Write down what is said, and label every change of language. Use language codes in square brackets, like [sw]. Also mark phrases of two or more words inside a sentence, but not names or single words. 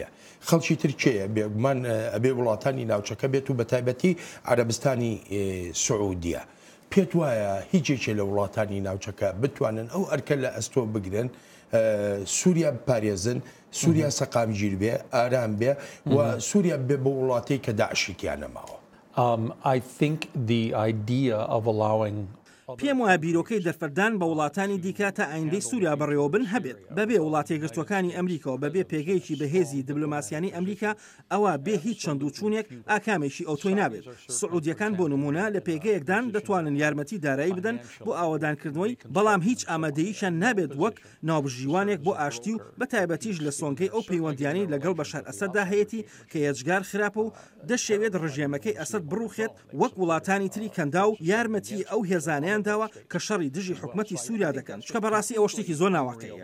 [ckb] خەڵکی ترکیە بێگومان ئەبێ وڵاتانی ناوچەکە بێت و بە تایبەتی عەرەبستانی سعودیە. پێت وایە هیچێکی لە وڵاتانی ناوچەکە بتوانن ئەو ئەرکە لە ئەستۆ بگرن سووریا بپارێزن سووریا سەقامگیر بێ ئارام بێ و سووریا بێ بە وڵاتی کە داعشێکیان نەماوە. [en] I think the idea of allowing [ckb] پێم وایە بیرۆکەی دەرفەردان بە وڵاتانی دیکە تا ئایندەی سووریا بەڕێوە بن هەبێت بەبێ وڵاتی یەکگرتوەکانی ئەمریکا و بەبێ پێگەیەکی بەهێزی دیبلۆماسیانی ئەمریکا ئەوە بێ هیچ چەند و چوونێک ئاکامێکی ئەوتۆی نابێت. سعودیەکان بۆ نمونە لە پێگەیەکدان دەتوانن یارمەتی دارایی بدەن بۆ ئاوەدانکردنەوەی بەڵام هیچ ئامادەییشان نابێت وەک ناوبژیوانێک بۆ ئاشتی و بە تایبەتیش لە سۆنگەی ئەو پەیوەندیانی لەگەڵ بەشار ئەسەددا هەیەی کە یەجگار خراپە و دەشێوێت ڕژێمەکەی ئەسەد بڕوخێت وەک وڵاتانی تری کەندا و یارمەتی ئەو هێزانیان داوە کە شەڕی دژی حکومەتی سووریا دەکەن چکە بەڕاستی ئەوە شتێکی زۆر ناواقعیە.